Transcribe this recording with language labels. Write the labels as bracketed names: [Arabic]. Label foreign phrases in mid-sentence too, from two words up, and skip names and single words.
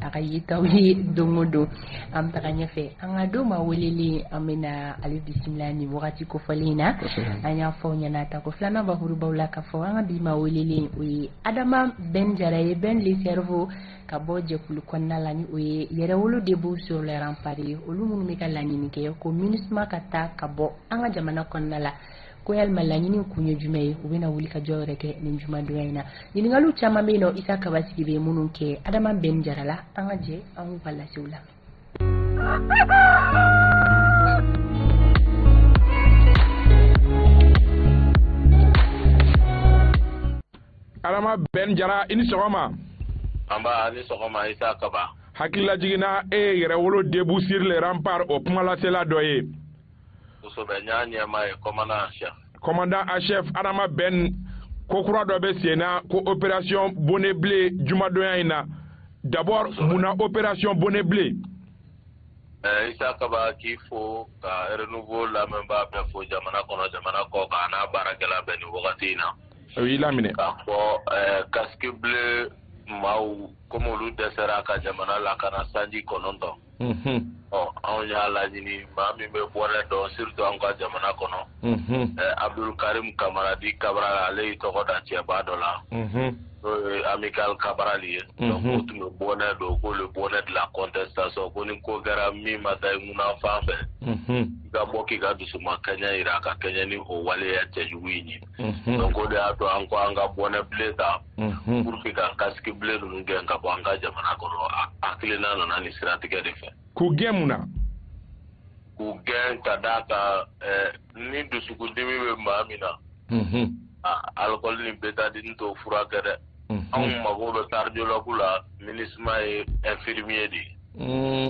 [Bambara] a ka yetaw ye don o don an bɛ taga ɲɛfɛ an ka don ma welelen an bɛ na ale bisimila ni wagati kofɔlen na an y'a fɔ ɲɛna ta ko filanan bakurubaw la k'a fɔ an ka bi ma welelen o ye Adama Ben Jara ye Ben [French] le cerveau [Bambara] ka bɔ jɛkulu kɔnɔna la ni o ye yɛrɛwolo [French] debout sur les remparts [Bambara] olu minnu bɛ ka laɲini kɛ ko MINUSMA ka taa ka bɔ an ka jamana kɔnɔna la ko yalima laɲini kun ye jumɛn ye u bɛna wuli ka jɔ yɛrɛ kɛ nin jumadonya in na ɲininkaliw caman bɛ yen nɔ Isa Kabasigi bɛ minnu kɛ Adama Ben Jara la an ka jɛ an k'u ka lasew la. Adama Ben Jara i ni sɔgɔma. Amba ni sɔgɔma Isa Kaba. Hakilila jiginna e yɛrɛwolo [French] debout sur les remparts [Bambara] o kumalasela dɔ ye. Kosɛbɛ n y'a ɲɛmaa ye [French] commandant en chef. Commandant en chef [Bambara] Adama Ben ko kura dɔ bɛ sen na ko [French] opération bonnet bleu [Bambara] jumadonya in na d'abord munna [French] opération bonnet bleu. [Bambara] Isa Kaba k'i fo ka renouveau lamɛnbaa bɛɛ fo jamana kɔnɔ jamana kɔ kan n'a baarakɛla bɛɛ ni wagati in na. O y'i laminɛ. K'a fɔ [French] casque bleu [Bambara] maaw comme olu dɛsɛra ka jamana lakana sanji 9. Anw y'a laɲini maa min bɛ bɔnɛ dɔn surtout an ka jamana kɔnɔ. Abdul Karim Kamaradi Kabara ale y'i tɔgɔ da cɛba dɔ la. N'o ye Amical Kabara ye. Donc o tun bɛ bɔnɛ don ko [French] le bonnet de la contestation [Bambara] ko ni ko kɛra min ma taa ŋuna fan fɛ. I ka bɔ k'i ka dusuma kɛɲɛ jira ka kɛɲɛ ni o waleya cɛjugu in ye. Donc o de y'a to an ko an ka [French] bonnet bleu [Bambara] ta. [French] Pour que [Bambara] ka [French] casque bleu [Bambara] ninnu gɛn ka bɔ an ka jamana kɔnɔ hakilina nana ni siratigɛ de fɛ. K'u gɛn mun na? K'u gɛn ka d'a kan ni dusukundimi bɛ maa min na alcool ni bétadine t'o furakɛ dɛ. Anw mago bɛ cardiologue la MINUSMA ye infirmier de ye.